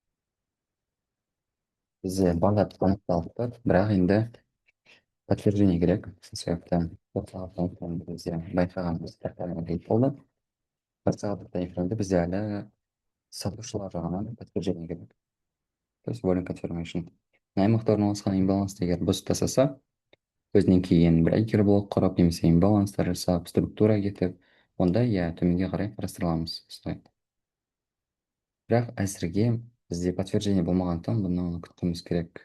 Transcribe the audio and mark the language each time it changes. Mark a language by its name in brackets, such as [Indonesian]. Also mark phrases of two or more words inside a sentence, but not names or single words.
[Kazakh] Бізде барлық анықталып тұр, бірақ енді подтверждение керек. Сол себепті бір сағаттан кейін бізде байқағанымыз фрактальный рейт болды. Бір сағаттық таймфреймде бізде әлі сатушылар жағынан подтверждение керек. [Russian] То есть [English] volume confirmation. [Kazakh] Мына аймақта орналасқан имбалансты егер бұзып тастаса, өзінен кейін [English] breaker block [Kazakh] құрап немесе имбаланстар жасап, структура кетіп, онда иә төменге қарай қарастыраламыз. Бірақ әзірге бізде подтверждение болмағандықтан бұны күтуіміз керек.